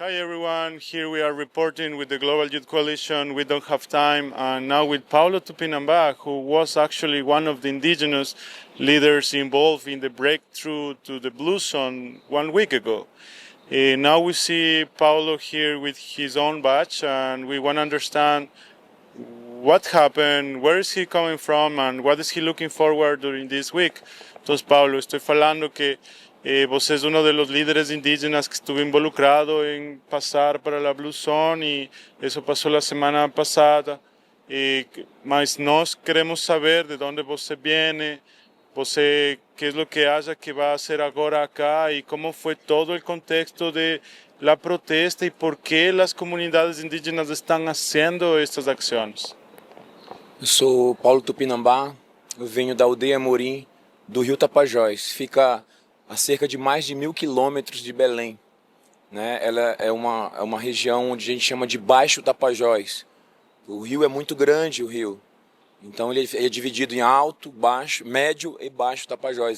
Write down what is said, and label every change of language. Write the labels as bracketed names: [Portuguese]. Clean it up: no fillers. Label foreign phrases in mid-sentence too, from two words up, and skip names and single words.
[English] Hi everyone, here we are reporting with the Global Youth Coalition, We Don't Have Time, and now with Paulo Tupinambá, who was actually one of the indigenous leaders involved in the breakthrough to the Blue Zone 1 week ago. Now we see Paulo here with his own badge, and we want to understand what happened, where is he coming from, and what is he looking forward during this week. [Spanish] Entonces, Paulo, estoy falando que você es uno de los líderes indígenas que estuvo involucrado en pasar para la Blue Zone y eso pasó la semana pasada. [Portuguese] Mas nós queremos saber [Spanish] de dónde você viene, você qué es lo que haya que va a hacer ahora acá y cómo fue todo el contexto de la protesta y por qué las comunidades indígenas están haciendo estas acciones. [Portuguese] Eu sou Paulo Tupinambá, eu venho da aldeia Morim, do Rio Tapajós. Fica a cerca de mais de 1.000 quilômetros de Belém. Né? Ela é uma região onde a gente chama de Baixo Tapajós. O rio é muito grande, o rio. Então ele é dividido em alto, baixo, médio e baixo Tapajós.